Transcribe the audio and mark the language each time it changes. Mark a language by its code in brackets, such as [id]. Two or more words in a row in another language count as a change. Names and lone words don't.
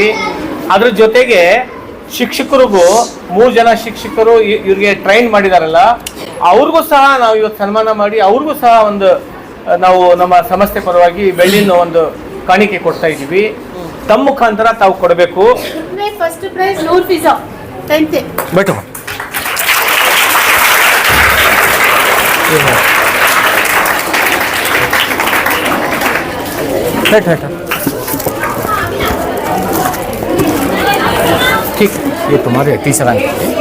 [kn] ಅದ್ರ ಜೊತೆಗೆ ಶಿಕ್ಷಕರಿಗೂ 3 ಜನ ಶಿಕ್ಷಕರು ಇವ್ರಿಗೆ ಟ್ರೈನ್ ಮಾಡಿದಾರಲ್ಲ, ಅವ್ರಿಗೂ ಸಹ ನಾವು ಇವತ್ತು ಸನ್ಮಾನ ಮಾಡಿ ಅವ್ರಿಗೂ ಸಹ ಒಂದು ನಾವು ನಮ್ಮ ಸಂಸ್ಥೆ ಪರವಾಗಿ ಬೆಳ್ಳಿನ ಒಂದು ಕಾಣಿಕೆ ಕೊಡ್ತಾ ಇದ್ದೀವಿ. ತಮ್ಮ ಮುಖಾಂತರ ತಾವು ಕೊಡಬೇಕು. [en] first prize नूर फिजा 10th [hi] बैठो बैठ ठीक, ये तुम्हारे टीचर आए.